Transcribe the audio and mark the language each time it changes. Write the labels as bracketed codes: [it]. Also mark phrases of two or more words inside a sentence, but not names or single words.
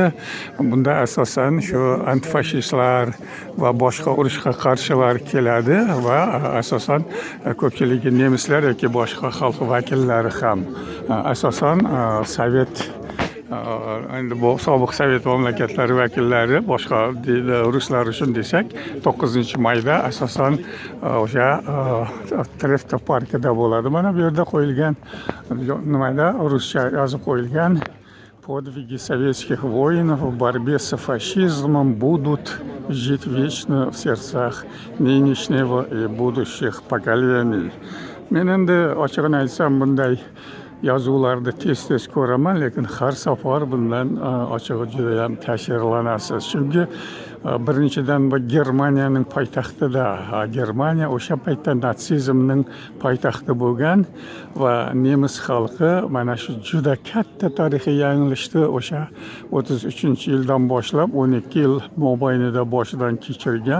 [uz] Bunda asosan shu antifashistlar va boshqa urushga qarshilar keladi va asosan ko'pchiligi nemislar yoki boshqa xalq vakillari ham asosan sovet endi bu sobiq sovet mamlakatlari vakillari, boshqa ruslar uchun desak 9-mayda asosan o'sha Trefta parkida bo'ladi. Mana bu yerda qo'yilgan nimada ruscha yozib qo'yilgan: [ru] подвиги советских воинов в борьбе с фашизмом будут жить вечно в сердцах нынешнего и будущих поколений. [uz] Men endi ochig'ini aytsam bunday yozuvlarni tez ko'raman, lekin har safar bundan ochig'i juda ham tashirlanasiz. Chunki birinchidan bu Germaniyaning poytaxtida, Germaniya o'sha paytda natsizmning poytaxti bo'lgan va nemis xalqi mana shu juda katta tarixiy yanglishni o'sha 33-yildan boshlab 12 yil mobaynida boshidan kechirgan.